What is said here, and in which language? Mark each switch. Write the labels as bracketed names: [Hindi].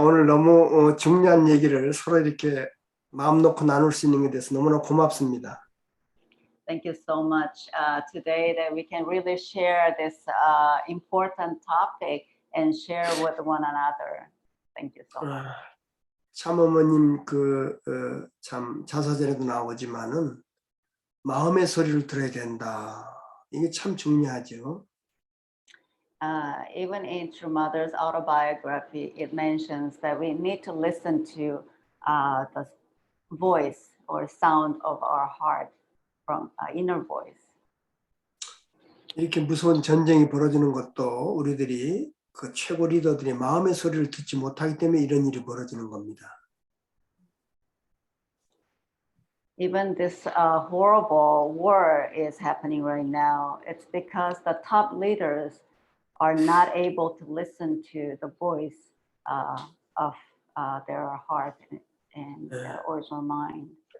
[Korean] 오늘 너무 중요한 얘기를 서로 이렇게 마음 놓고 나눌 수 있는 게 돼서 너무나 고맙습니다. [English] thank you so much today that we can really share this important topic and share with one another. Thank you so much. [Korean] 참어머님 참 자서전에도 나오지만은 마음의 소리를 들어야 된다. 이게 참 중요하죠. [English] Even in True Mother's autobiography, it mentions that we need to listen to the voice or sound of our heart from inner voice. [Korean] 이렇게 무서운 전쟁이 벌어지는 것도 우리들이 그 최고 리더들이 마음의 소리를 듣지 못하기 때문에 이런 일이 벌어지는 겁니다. [English] Even this horrible war is happening right now. It's because the top leaders are not able to listen to the voice of their heart and their original mind.